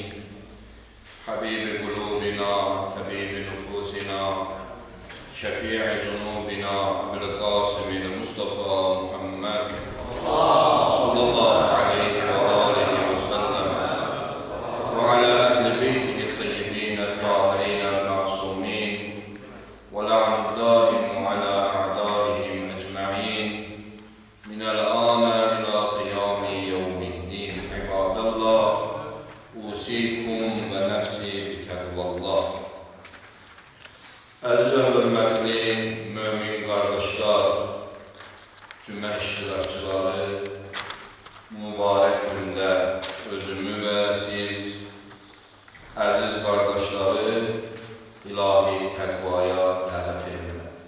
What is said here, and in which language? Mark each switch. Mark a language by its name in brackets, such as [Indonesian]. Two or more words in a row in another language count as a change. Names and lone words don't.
[Arabic] حبيب قلوبنا طبيب نفوسنا شفيع ذنوبنا أبو القاسم مصطفى محمد صلى الله عليه وعليه وسلم وعلى أهل بيته الطيبين الطاهرين المعصومين واللعن الدائم على أعدائهم أجمعين من الآن إلى قيام يوم الدين. عباد الله أوصيكم ونفسي بتقوى الله. [Azerbaijani] Əziz və hörmətli mömin qardaşlar, cümə iştirakçıları, mübarək gündə özümü və siz, əziz qardaşları, ilahi təqvaya dəvət edirəm.